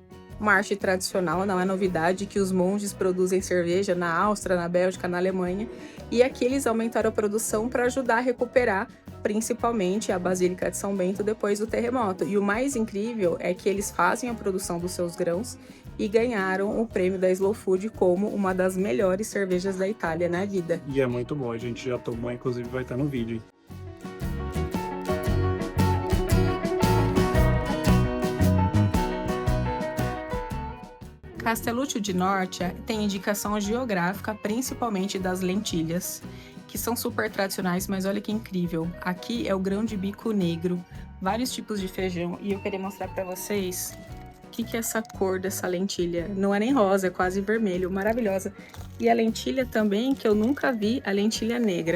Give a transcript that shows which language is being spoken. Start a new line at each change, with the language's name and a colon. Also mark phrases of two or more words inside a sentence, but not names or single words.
Portuguese: Uma arte tradicional, não é novidade que os monges produzem cerveja na Áustria, na Bélgica, na Alemanha, e aqui eles aumentaram a produção para ajudar a recuperar principalmente a Basílica de São Bento depois do terremoto. E o mais incrível é que eles fazem a produção dos seus grãos e ganharam o prêmio da Slow Food como uma das melhores cervejas da Itália na vida. E é muito bom, a gente já tomou, inclusive vai estar no vídeo. Castelluccio di Norcia tem indicação geográfica, principalmente das lentilhas, que são super tradicionais, mas olha que incrível. Aqui é o grão de bico negro, vários tipos de feijão, e eu queria mostrar para vocês o que é essa cor dessa lentilha. Não é nem rosa, é quase vermelho, maravilhosa. E a lentilha também, que eu nunca vi, a lentilha negra.